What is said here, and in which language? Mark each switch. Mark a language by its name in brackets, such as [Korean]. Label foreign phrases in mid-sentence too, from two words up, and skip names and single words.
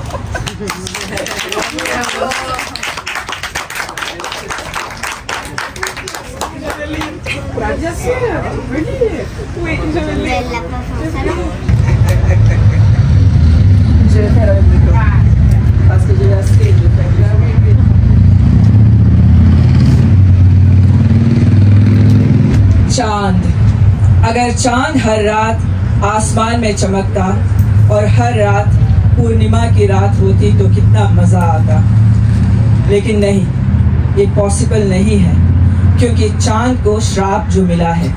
[French] Bien sûr, tu peux lire. Oui, je vais lire. Je vais faire avec le micro. Parce que j'ai acheté, je vais faire. [Hindi] चांद, अगर चांद हर रात आसमान में चमकता और हर रात पूर्णिमा की रात होती तो कितना मजा आता, लेकिन नहीं, ये पॉसिबल नहीं है क्योंकि चांद को श्राप जो मिला है।